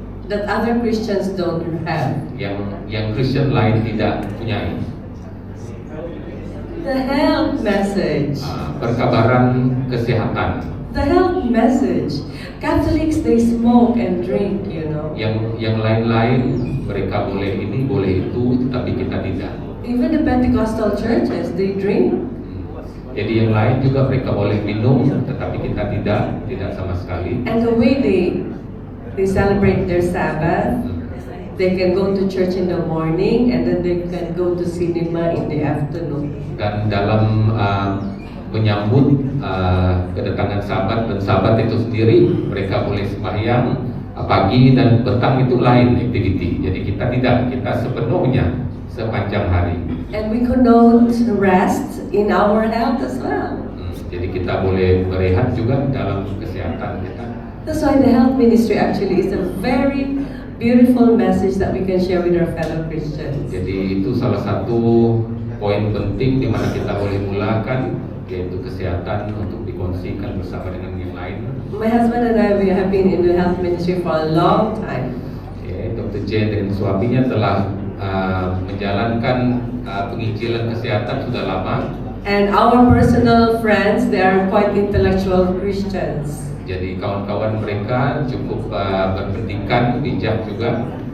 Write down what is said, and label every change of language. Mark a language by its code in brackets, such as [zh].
[en] That other Christians don't have. [id] Yang Kristen lain tidak punyai. [en] The health message. [id] Perkabaran kesehatan. [en] The health message. Catholics, they smoke and drink, you know. [id] Yang lain-lain mereka boleh ini, boleh itu, tetapi kita tidak. [en] Even the Pentecostal churches, they drink. [id] Jadi yang lain juga mereka boleh minum, tetapi kita tidak sama sekali. [en] And the way they celebrate their Sabbath, they can go to church in the morning and then they can go to cinema in the afternoon. [id] Dan dalam menyambut kedatangan Sabat dan Sabat itu sendiri, mereka boleh sembahyang pagi dan petang itu lain activity. Jadi kita sepenuhnya sepanjang hari. [en] And we connote rest in our health as well. [id] Jadi kita boleh berehat juga dalam kesehatan kita. [en] That's why the health ministry actually is a very beautiful message that we can share with our fellow Christians. [id] Jadi itu salah satu poin penting di mana kita boleh mulakan, yaitu kesehatan untuk dikongsikan bersama dengan yang lain. [en] My husband and I, we have been in the health ministry for a long time. [id] Dr. J dengan suaminya telah menjalankan penginjilan kesehatan sudah lama. [en] And our personal friends, they are quite intellectual Christians. [id] Jadi kawan-kawan mereka cukup berpendidikan, bijak juga.